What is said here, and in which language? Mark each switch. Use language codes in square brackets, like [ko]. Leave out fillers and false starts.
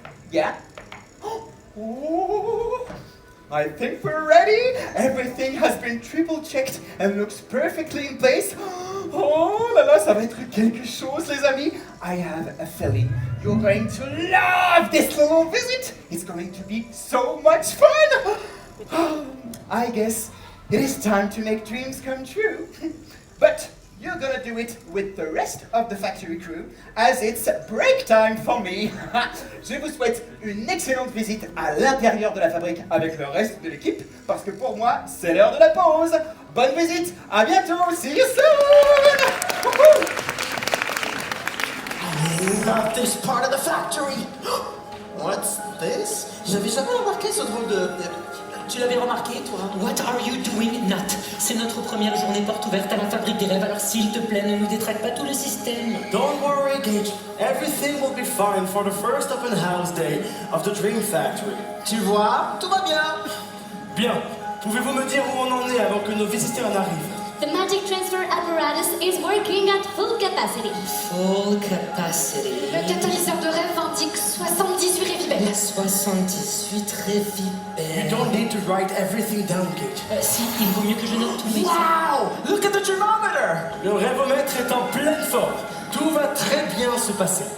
[en] Yeah. Oh, I think we're ready. Everything has been triple checked and looks perfectly in place. [fr] Oh là là, ça va être quelque chose, les amis. [en] I have a feeling you're going to love this little visit. It's going to be so much fun. I guess it is time to make dreams come true. But you're gonna do it with the rest of the factory crew, as it's break time for me. [fr] Je vous souhaite une excellente visite à l'intérieur de la fabrique avec le reste de l'équipe, parce que pour moi, c'est l'heure de la pause. Bonne visite, à bientôt, [en] see you soon! I love this part of the factory. What's this? [fr] J'avais jamais remarqué ce drôle de... Tu l'avais remarqué, toi? [en] What are you doing, Nat? [fr] C'est notre première journée porte ouverte à la fabrique des rêves, alors s'il te plaît, ne nous détraque pas tout le système. [en] Don't worry, Gage. Everything will be fine for the first open house day of the Dream Factory. [fr] Tu vois, tout va bien. Bien. Pouvez-vous me dire où on en est avant que nos visiteurs n'arrivent? [en] The magic transfer apparatus is working at full capacity. Full capacity. [fr] Le catalyseur de rêve indique 78 révibelles. 78 révibelles. [en] You don't need to write everything down, Gage. [fr] Si, il vaut mieux que je note tout. [en] Wow! Look at the thermometer! [fr] Le rêvomètre est en pleine forme. Tout va très bien se passer.